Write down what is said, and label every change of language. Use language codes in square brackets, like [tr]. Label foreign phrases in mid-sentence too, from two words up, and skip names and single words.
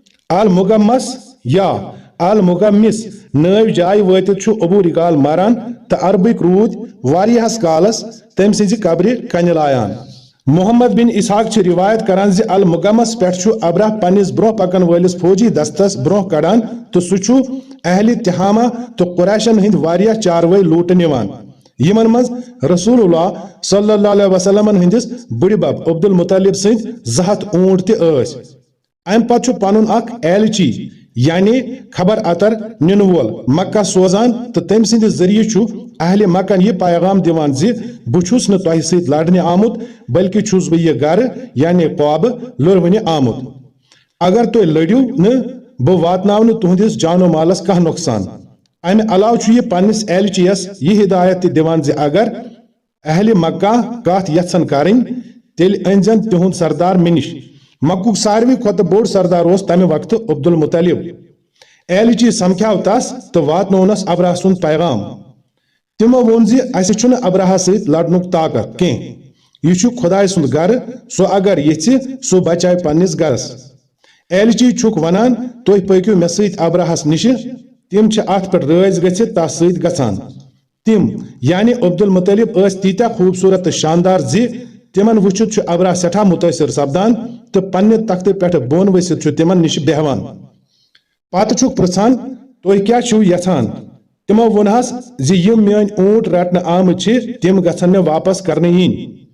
[ks] المغمس یا المغمس نو جائے واتت ابو رگال مران تو عربک رود واریہس کالس تم سز قبر کن لایان محمد بن اسحاق روایت کران زِ المغمس پہ ابرہ پنس برہ پکن ولس فوجی دستس برہ کڑان تو سہ اہل تہامہ تو قریشن ہند واریاہ چاروے لوٹ نوان یمن مز رسول اللہ صلی اللہ علیہ وسلم ہندس بڑ بب عبد المطلب سند 200 اونٹ تس ام پتہ پنن اخ ایلچی یعنی خبر اتر نن وول مکہ سوزان تو تم سند ذریعہ اہل مکہ یہ پیغام دیوان زِ بہ چھس نہ تہ ست لڑنے آمت بلکہ چھس بہ یہ گھر یعنی قواب لرونہ آمت اگر تہ لڑیو نہ بہ واتناو تہندس جان و مالس کھانا نقصان امہ علاوہ یہ پنس ایلچیس یہ ہدایت دیوان زِ اگر اہل مکہ کت یژھن کرن تیل انزن تہند سردار مے نش مکک ساروی کھت بوڑ سردار اس تمہ وقت عبد المطلب ایلچی سمکھیو تس تو واتنونس ابراہ سند پیغام تمو وون زِ اسہ چھُنہ ابراہ ست لڑنک طاقت کی یہ خدائے سند گھر سو اگر یژھِ سو بچائے پنس گھرس ایلچی چھک ونان تُہۍ پٔکِو مے ست ابراہس نش تم ات پہ رٲضۍ گژھِتھ تس ست گژھان تم یعنی عبد المطلب ٲسۍ تیٖتیٛاہ خوبصورت تو شاندار زِ تمن وچھت ابراہ سٹھا متاثر سپدان تو پنہ تختہ پہ بون ؤسِتھ تمن نش بیہوان پتہ چھُکھ پرژھان تُہۍ کیٛاہ چھِو یژھان تمو وونہس زِ یم میٲنۍ اونٹ رٹنہ آمٕتۍ چھِ تم گژھن مے واپس کرنہٕ یِنۍ